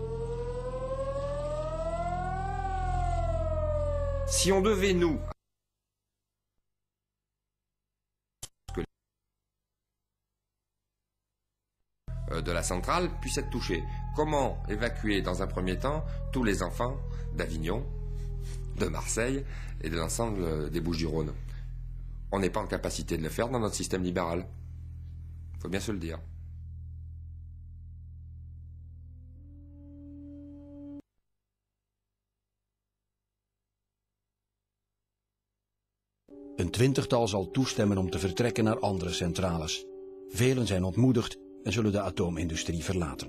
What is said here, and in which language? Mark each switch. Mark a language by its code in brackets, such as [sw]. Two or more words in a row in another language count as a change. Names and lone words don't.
[fr] Si on devait, nous, de la centrale puisse être touchée, comment évacuer dans un premier temps tous les enfants d'Avignon, de Marseille et de l'ensemble des Bouches-du-Rhône? On n'est pas en capacité de le faire dans notre système libéral. Il faut bien se le dire. [nl] Een 20-tal zal toestemmen om te vertrekken naar andere centrales. Velen zijn ontmoedigd en zullen de atoomindustrie verlaten.